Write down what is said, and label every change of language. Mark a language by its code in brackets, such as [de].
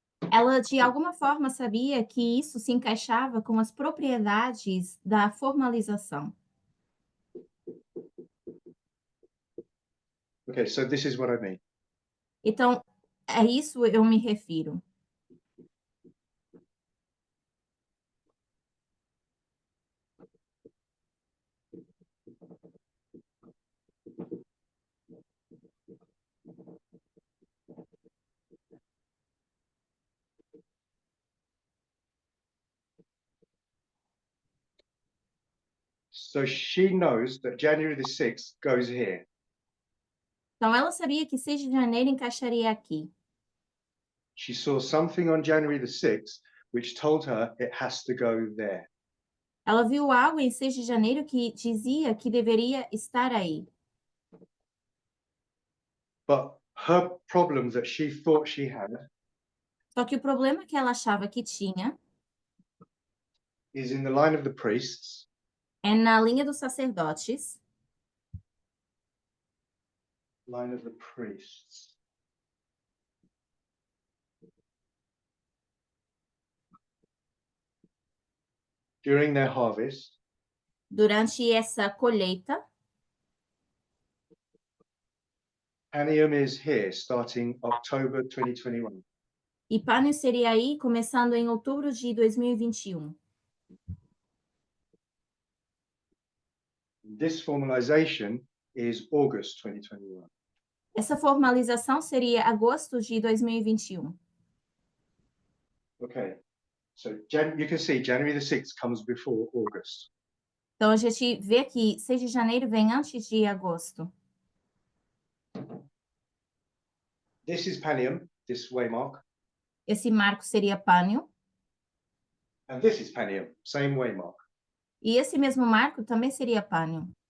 [pt] ela de alguma forma sabia que isso se encaixava com as propriedades da formalização. [en] Okay, so this is what I mean. [pt] Então, a isso eu me refiro. [en] So she knows that January the 6th goes here. [pt] Então, ela sabia que 6 de janeiro encaixaria aqui. [en] She saw something on January the 6th which told her it has to go there. [pt] Ela viu algo em 6 de janeiro que dizia que deveria estar aí. [en] But her problem that she thought she had [pt] Só que o problema que ela achava que tinha [en] is in the line of the priests, [pt] é na linha dos sacerdotes. [en] line of the priests. During their harvest, [pt] Durante essa colheita, [en] Panium is here starting October 2021. [pt] e Pânion seria aí começando em outubro de 2021. [en] This formalization is August 2021. [pt] Essa formalização seria agosto de 2021. [en] Okay, so you can see January the 6th comes before August. [pt] Então, a gente vê que 6 de janeiro vem antes de agosto. [en] This is Panium, this waymark, [pt] Esse marco seria Pânion. [en] and this is Panium, same waymark. [pt] E esse mesmo marco também seria Pânion.